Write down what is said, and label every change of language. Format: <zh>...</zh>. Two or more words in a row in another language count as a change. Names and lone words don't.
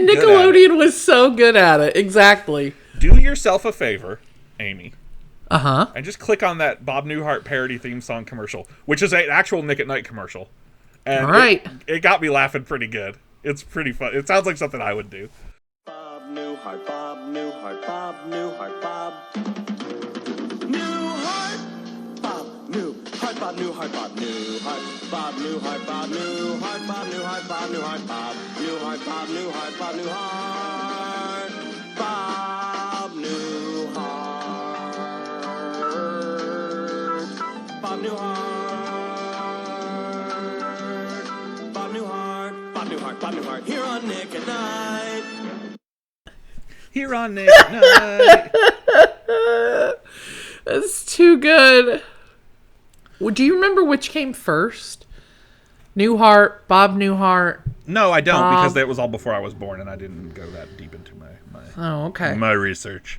<en>and Nickelodeon was so good at it. Exactly. Do yourself a favor, Amy. And just click on that Bob Newhart parody theme song commercial, which is an actual Nick at Night commercial. And all right. It got me laughing pretty good. It's pretty fun. It sounds like something I would do. Bob Newhart, Bob Newhart, Bob Newhart, Bob. Newhart, Bob Newhart. Bob Newhart, Bob Newhart, Bob Newhart, Bob Newhart, Bob Newhart, Bob Newhart, Bob Newhart, Bob Newhart, Bob Newhart, Bob Newhart, Bob Newhart, Bob Newhart, Bob Newhart, Bob Newhart, here on Nick at Night. Here on Nick at Night. That's too good. Well, do you remember which came first? Newhart, Bob Newhart. No, I don't, Bob. because that was all before I was born, and I didn't go that deep into my research.</en>